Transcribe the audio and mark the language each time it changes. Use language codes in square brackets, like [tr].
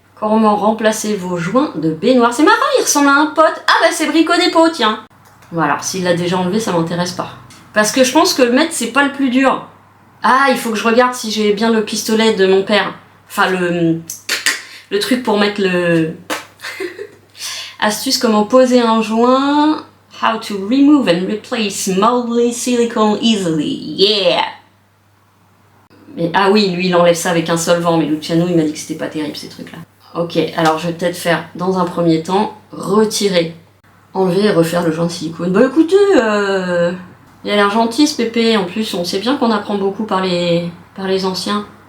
[fr] Comment remplacer vos joints de baignoire? C'est marrant, il ressemble à un pote. Ah bah c'est Brico Dépôt, tiens. Voilà, s'il l'a déjà enlevé, ça m'intéresse pas. Parce que je pense que le mettre, c'est pas le plus dur. Ah, il faut que je regarde si j'ai bien le pistolet de mon père. Enfin, le truc pour mettre le... Astuce, comment poser un joint. [en] How to remove and replace moldy silicone easily. Yeah! [fr] Mais, ah oui, lui, il enlève ça avec un solvant, mais Luciano, il m'a dit que c'était pas terrible, ces trucs-là. Ok, alors je vais peut-être faire, dans un premier temps, retirer. Enlever et refaire le joint de silicone. Bah écoutez, il a l'air gentil ce pépé. En plus, on sait bien qu'on apprend beaucoup par les anciens.